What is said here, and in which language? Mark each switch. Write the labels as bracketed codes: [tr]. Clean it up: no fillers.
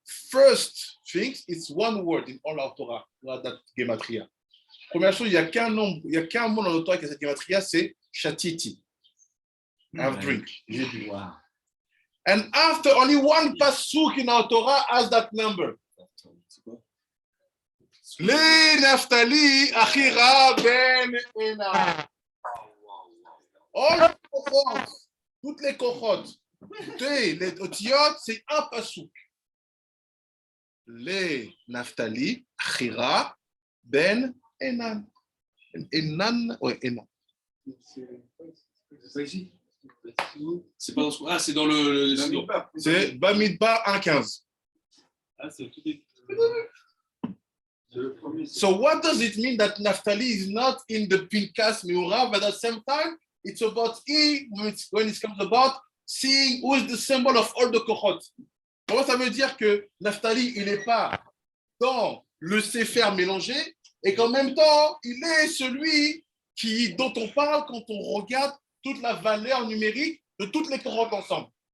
[en] First thing, it's one word in all our Torah, that gematria. [fr] Première chose, il n'y a qu'un nombre, il n'y a qu'un mot dans le Torah qui a cette gematria, c'est shatiti. [en] Have drink. [fr] J'ai bu. [en] Wow. And after only one pasuk in our Torah has that number. [he] Le Naftali Achira Ben Ena. [en] All the kohot, [fr] toutes les kohot, les otiyot, c'est un pasuk. [he] Le Naftali Achira Ben Enan. Enan, ouais, Enan. [fr] C'est pas ici. C'est pas dans ce... Ah, c'est dans le Bamidbar. C'est Bamidbar 1.15. Ah, c'est tout début. C'est le premier. [en] So what does it mean that Naphtali is not in the Pinkas Meora, but at the same time, it's about when it comes about seeing who is the symbol of all the Kohot. [fr] Comment ça veut dire que Naphtali, il n'est pas dans le Sefer mélangé et qu'en même temps, il est celui dont on parle quand on regarde toute la valeur numérique de toutes les Kohot ensemble.